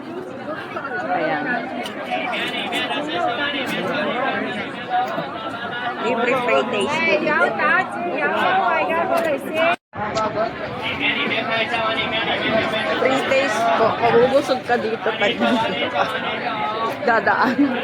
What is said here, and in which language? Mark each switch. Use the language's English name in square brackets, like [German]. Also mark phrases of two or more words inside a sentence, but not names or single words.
[Filipino] Ayan. Libre [English] free taste. [Cantonese] 有打子，有燒賣，有過嚟先。 [English] Free taste po. [Filipino] Mabubusog ka dito pag dadaan.